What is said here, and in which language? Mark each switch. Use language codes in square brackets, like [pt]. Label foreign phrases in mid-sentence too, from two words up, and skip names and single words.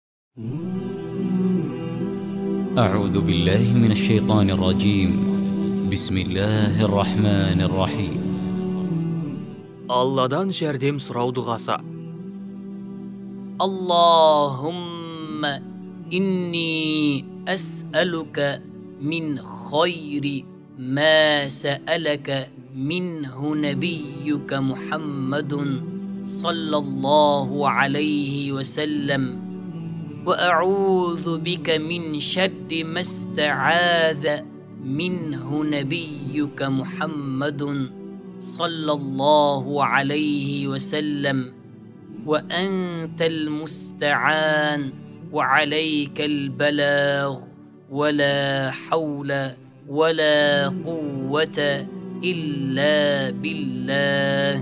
[ar] أعوذ بالله من الشيطان الرجيم. بسم الله الرحمن الرحيم. [kk] Алладан жәрдем сұрау дұғасы. [ar] اللهم إني أسألك من خير ما سألك منه نبيك محمد صلى الله عليه وسلم وأعوذ بك من شر ما استعاذ منه نبيك محمد صلى الله عليه وسلم وأنت المستعان وعليك البلاغ ولا حول ولا قوة إلا بالله.